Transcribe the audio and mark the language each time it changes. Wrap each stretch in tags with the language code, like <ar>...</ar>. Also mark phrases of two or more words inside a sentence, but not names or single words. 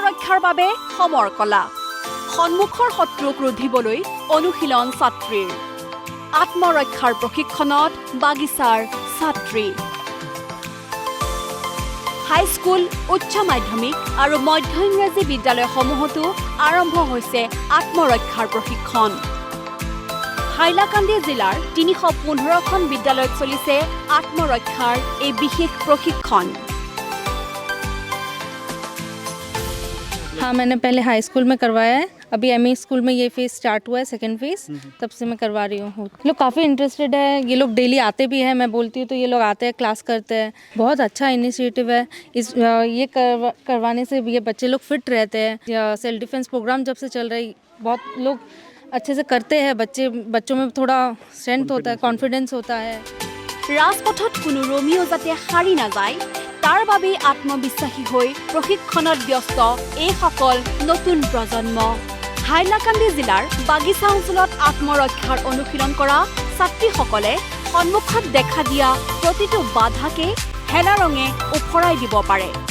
<as>সুৰক্ষাৰ বাবে সমৰ কলা সন্মুখৰ শত্ৰুক ৰুধিবলৈ অনুশীলন ছাত্ৰীৰ আত্মৰক্ষাৰ প্ৰশিক্ষণত বাগিচাৰ ছাত্ৰী হাইস্কুল উচ্চ মাধ্যমিক আৰু মধ্য ইংৰাজী বিদ্যালয়সমূহতো আৰম্ভ হৈছে আত্মৰক্ষাৰ প্ৰশিক্ষণ হাইলাকান্দি জিলাৰ ৩১৫খন বিদ্যালয়ত চলিছে আত্মৰক্ষাৰ এই বিশেষ প্ৰশিক্ষণ</as> <hi>हाँ मैंने पहले</hi> <en>high school</en> <hi>में करवाया है अभी</hi> <en>ME school</en> <hi>में ये</hi> <en>phase start</en> <hi>हुआ है</hi> <en>second phase</en> <hi>तब से मैं करवा रही हूँ लोग काफ़ी इंटरेस्टेड है ये लोग डेली आते भी हैं मैं बोलती हूँ तो ये लोग आते हैं क्लास करते हैं बहुत अच्छा इनिशिएटिव है ये करवाने से ये बच्चे लोग फिट रहते हैं</hi> <en>self defense program</en> <hi>जब से चल रही बहुत लोग अच्छे से करते हैं बच्चों में थोड़ा स्ट्रेंथ होता है कॉन्फिडेंस होता है</hi> <as>ৰাজপথত কোনো ৰোমিও যাতে হাৰি নাযায় তাৰ বাবে আত্মবিশ্বাসী হৈ প্ৰশিক্ষণত ব্যস্ত এইসকল নতুন প্ৰজন্ম হাইলাকান্দি জিলাৰ বাগিচা অঞ্চলত আত্মৰক্ষাৰ অনুশীলন কৰা ছাত্ৰীসকলে সন্মুখত দেখা দিয়া প্ৰতিটো বাধাকে হেলা ৰঙে উফৰাই দিব পাৰে</as>